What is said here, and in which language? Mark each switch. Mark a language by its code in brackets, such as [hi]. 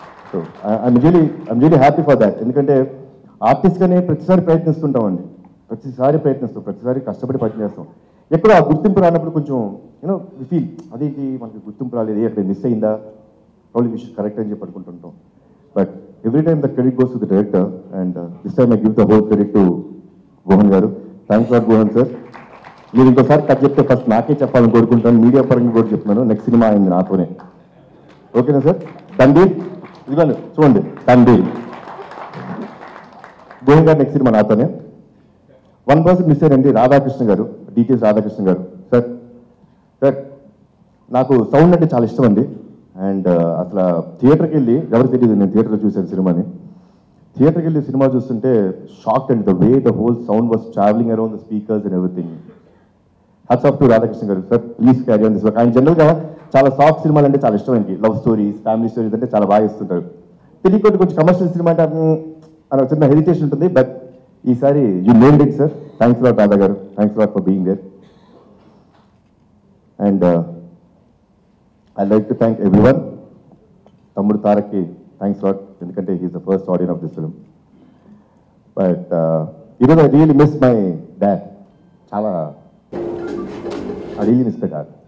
[en] So I'm really happy for that. [te] ఎందుకంటే ఆర్టిస్ట్గానే ప్రతిసారి ప్రయత్నిస్తుంటామండి, ప్రతిసారి కష్టపడి పనిచేస్తాం. ఎక్కడో ఆ గుర్తింపు రానప్పుడు కొంచెం వి ఫీల్ అదేంటి మనకి గుర్తింపు రాలేదు, అక్కడ మిస్ అయిందా, [en] probably we should correct [te] అని చెప్పి అనుకుంటుంటాం. [en] But every time the credit goes to the director, and this time I give the whole credit to Gohan garu. Thanks for Gohan sir. [te] మీరు ఇంకోసారి కట్ చెప్తే ఫస్ట్ నాకే చెప్పాలని కోరుకుంటాను, media పరంగా కూడా చెప్తున్నాను. నెక్స్ట్ సినిమా అయింది నాతోనే, ఓకేనా సార్? తండ్రి ఇదిగోండి చూడండి, తండ్రి గోహన్ గారు నెక్స్ట్ సినిమా నాతోనే. 1% మిస్ అయ్యారండి, రాధాకృష్ణ గారు, డీటెయిల్స్ రాధాకృష్ణ గారు. సార్ నాకు సౌండ్ అంటే చాలా ఇష్టం అండి. అండ్ అసలు థియేటర్కి వెళ్ళి, ఎవరికి తెలియదు నేను థియేటర్లో చూశాను సినిమాని, థియేటర్కి వెళ్ళి సినిమా చూస్తుంటే shock and [en] The way the whole sound was travelling around the speakers and everything. [te] Hats off to Radhakrishna గారు sir, [en] Please carry on this work. [te] ఆయన జనరల్గా చాలా సాఫ్ట్ సినిమాలు అంటే చాలా ఇష్టం ఆయనకి, లవ్ స్టోరీస్, ఫ్యామిలీ స్టోరీస్ అంటే చాలా బాగా ఇస్తుంటారు. తెలియకుండా కొంచెం కమర్షియల్ సినిమా అంటే అని చిన్న హెరిటేషన్ ఉంటుంది. [en] But ఈసారి you nailed it sir. Thanks lot Radha గారు, thanks lot for being there. And I'd like to thank everyone. Tammudu Tarakki, thanks a lot, ఎందుకంటే he's the first audience of this film. But I really miss my dad. చాలా I really miss my dad.